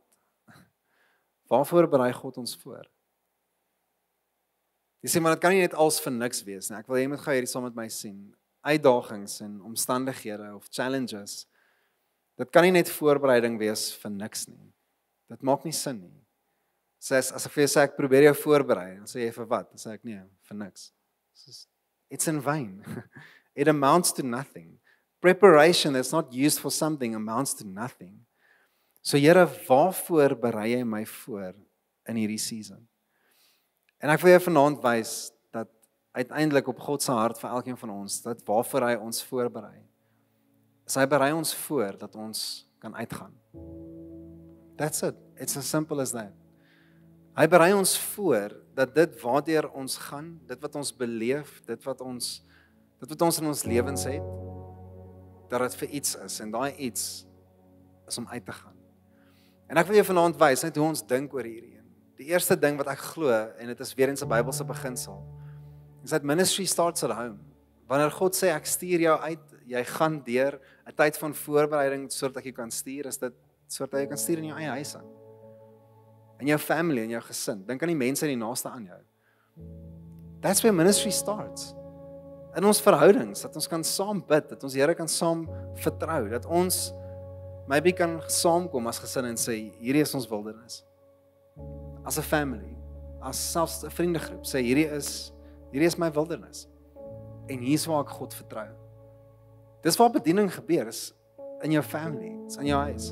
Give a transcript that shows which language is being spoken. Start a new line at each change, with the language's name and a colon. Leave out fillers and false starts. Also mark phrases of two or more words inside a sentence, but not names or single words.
Afrikaans: Waarvoor berei God ons voor? Jy sê, maar dit kan nie net als vir niks wees nie. Ek wil jy moet gou hierdie saam met my sien. Uitdagings en omstandighede of challenges, dit kan nie net voorbereiding wees vir niks nie. Dit maak nie sin nie. So as ek vir jou sê, ek probeer jou voorberei, dan sê jy vir wat? Dan sê ek nee, vir niks.
English: It's in vain. It amounts to nothing. Preparation that's not used for something amounts to nothing.
Afrikaans: So Here, waarvoor berei jy my voor in hierdie season? En ek wil jou vanaand wys dat uiteindelik op God se hart vir elkeen van ons, dat waarvoor hy ons voorberei. Hy berei ons voor dat ons kan uitgaan.
English: That's it. It's as simple as that.
Afrikaans: Hy berei ons voor dat dit waardeur ons gaan, dit wat ons beleef, dit wat ons in ons lewens het, dat dit vir iets is, en daai iets is om uit te gaan. En ek wil jou vanaand wys net hoe ons dink oor hierdie een. Die eerste ding wat ek glo, en dit is weer eens 'n Bybelse beginsel,
English: Is that ministry starts at home.
Afrikaans: Wanneer God sê ek stuur jou uit, jy gaan deur 'n tyd van voorbereiding sodat jy kan stuur, is dit sodat jy kan stuur in jou eie huis aan. In jou family, in jou gesin. Dink aan die mense die naaste aan jou.
English: That's where ministry starts.
Afrikaans: In ons verhoudings, dat ons kan saam bid, dat ons Here kan saam vertrou, dat ons maybe kan saamkom as gesin en sê, hierdie is ons wildernis. As 'n family, as selfs 'n vriendegroep, sê hierdie is my wildernis. En hier's waar ek God vertrou. Dis waar bediening gebeur, is in jou family, is in jou huis.